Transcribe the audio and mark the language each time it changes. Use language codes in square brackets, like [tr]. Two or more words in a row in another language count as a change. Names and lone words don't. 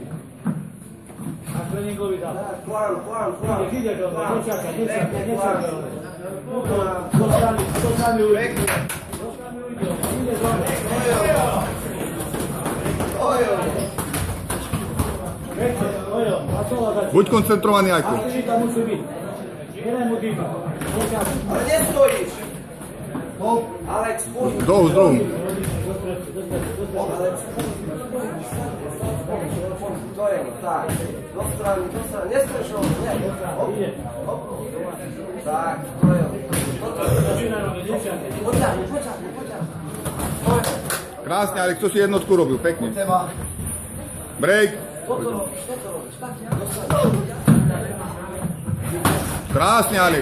[hr] A treningovi da. Plan. Ideš ovdje, ne čakaj. Dostani uvijek. Ideš ovdje. [sk] Buď koncentrovaný, Ajko. [hr] Ale gdje stojiš? Alex, pusti. [sk] Dolu, z druhu. Alex, to je tak. Do strany. [hr] Ne stojiš ovdje, ne. [sk] Tak, to je Krásne, Alex, to si jednotku robil, pekne. Break. Krásne, Alex.